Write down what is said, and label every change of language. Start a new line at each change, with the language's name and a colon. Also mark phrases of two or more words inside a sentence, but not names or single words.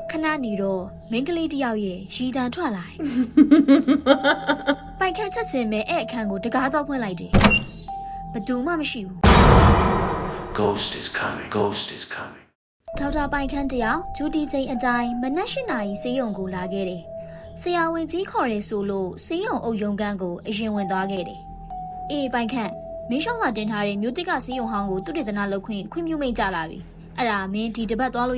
Burmese: ခဏနေတော့မင်းကလေးတယောက်ရဲ့ရည်တံထွက်လာတယ်။ပိုင်ခန့်ချက်ချင်းပဲအဲ့အခန်းကိုတကားတော့ဖွင့်လိုက်တယ်။ဘယ်သူမှမရှိဘူး
English: Ghost is coming. Ghost is coming.
Burmese: ။ထောက်တာပိုင်ခန့်တယောက်ဂျူတီချိန်အတိုင်းမနက်၈နာရီဆေးရုံကိုလာခဲ့တယ်။ဆရာဝန်ကြီးခေါ်တယ်ဆိုလို့ဆေးရုံအုပ်ရုံးခန်းကိုအရင်ဝင်သွားခဲ့တယ်။အေးပိုင်ခန့်မင်းရှောင်းကတင်ထားတဲ့မြို့တစ်ကဆေးရုံဟောင်းကိုသူတေသနာလုပ်ခွင့်ပြုမိတ်ကြလာပြီ။အဲ့ဒါမင်းဒီတပတ်သွားလို့